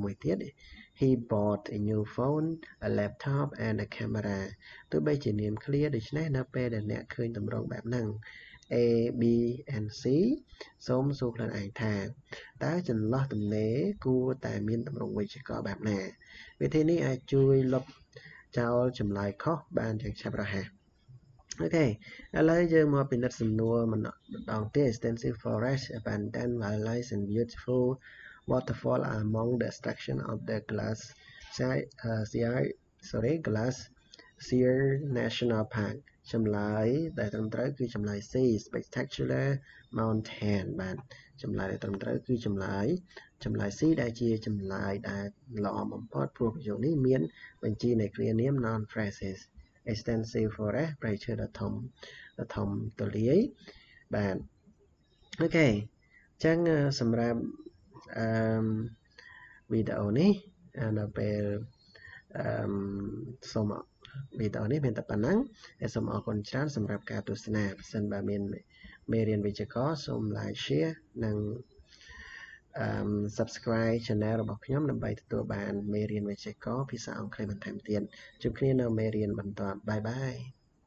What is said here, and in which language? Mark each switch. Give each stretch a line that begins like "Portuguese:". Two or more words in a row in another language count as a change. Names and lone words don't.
Khmer: មួយទៀត
English: He bought a new phone a laptop and a camera
Khmer: ទោះបីជានាម clear ដូច្នេះនៅពេលដែលអ្នកឃើ ញទម្រង់បែបហ្នឹង
English: A B and C
Khmer: សូមសួរខ្លួនឯងថាតើចន្លោះទំនេរគួរតែមានទម្រង់វេយ្យាករណ៍បែបណាវិធីនេះអាចជួយលុបចោលចម្លើយខុសបានយ៉ាងឆាប់រហ័សអូខេឥឡូវយើងមកពិនិត្យសំណួរម្ដងទៀត
English: extensive forest abandoned wildlife and beautiful waterfall are among the attraction of the
Khmer: Glacier National Park ចម្លើយដែលត្រឹមត្រូវគឺចម្លើយ C
English: spectacular mountain
Khmer: បាទចម្លើយដែលត្រឹមត្រូវគឺចម្លើយ C ដែលជាចម្លើយដែលល្អបំផុតព្រោះប្រយោគនេះមានបញ្ជីនៃគ្រានាម
English: non phrases extensive forest
Khmer: ព្រៃឈើដ៏ធំទូលាយបាទអូខេអញ្ចឹងសម្រាប់ វីដេអូនេះនៅពេលសូមវីដេអូនេះមានតែប៉ុណ្ណឹងហើយសូមអរគុណច្រើនសម្រាប់ការទស្សនាបើសិនបើមានមេរៀនវិជ្ជាករណ៍សូម
English: like share
Khmer: និង
English: subscribe channel
Khmer: របស់ខ្ញុំដើម្បីទទួលបានមេរៀនវិជ្ជាករណ៍ភាសាអង់គ្លេសបន្ថែមទៀតជួបគ្នានៅមេរៀនបន្ទាប់បាយបាយ